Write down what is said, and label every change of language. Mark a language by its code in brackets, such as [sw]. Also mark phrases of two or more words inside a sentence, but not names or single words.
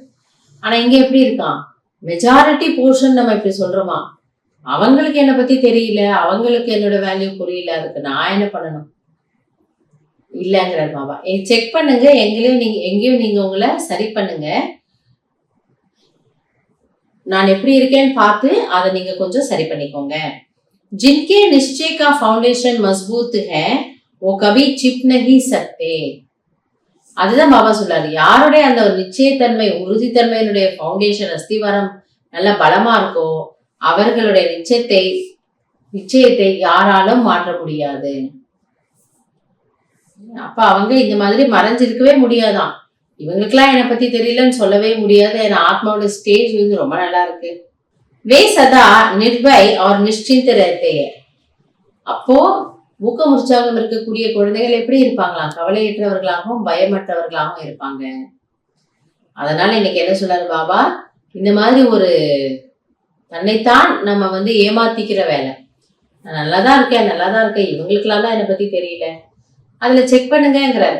[ta] ஆனா இங்க எப்படி இருக்கான், மெஜாரிட்டி போர்ஷன் நம்ம இப்படி சொல்றோமா, அவங்களுக்கு என்னை பத்தி தெரியல, அவங்களுக்கு என்னோட வேல்யூ புரியல, அதுக்கு நான் என்ன பண்ணணும் இல்லங்கிறார் பாபா. செக் பண்ணுங்க, எங்கேயும் நீங்க உங்களை சரி பண்ணுங்க, நான் எப்படி இருக்கேன்னு பார்த்து அதை நீங்க கொஞ்சம் சரி பண்ணிக்கோங்க. [hi] जिनके निश्चय का फाउंडेशन मजबूत है वो कभी चिप नहीं सकते. [ta] அதுதான் பாபா சொல்றாரு, யாருடைய அந்த நிச்சயத்தன்மை, உறுதித்தன்மையினுடைய ஃபவுண்டேஷன், அஸ்திவாரம் நல்ல பலமா இருக்கோ, அவர்களுடைய நிச்சயத்தை யாராலும் மாற்ற முடியாது. அப்ப அவங்க இந்த மாதிரி மறைஞ்சிருக்கவே முடியாதான், இவங்களுக்கெல்லாம் என்னை பத்தி தெரியலன்னு சொல்லவே முடியாது, ஏன்னா ஆத்மாவோட ஸ்டேஜ் வந்து ரொம்ப நல்லா இருக்கு. [hi] वे सदा निर्भय और निश्चिंत रहते हैं. [ta] அப்போ ஊக்கம் உற்சாகம் இருக்கக்கூடிய குழந்தைகள் எப்படி இருப்பாங்களாம், கவலையற்றவர்களாகவும் பயமற்றவர்களாகவும் இருப்பாங்க. அதனால இன்னைக்கு என்ன சொல்றாரு பாபா, இந்த மாதிரி ஒரு தன்னைத்தான் நம்ம வந்து ஏமாத்திக்கிற வேலை, நான் நல்லாதான் இருக்கேன், இவங்களுக்கெல்லாம் தான் என்னை பத்தி தெரியல, அதுல செக் பண்ணுங்கிறாரு.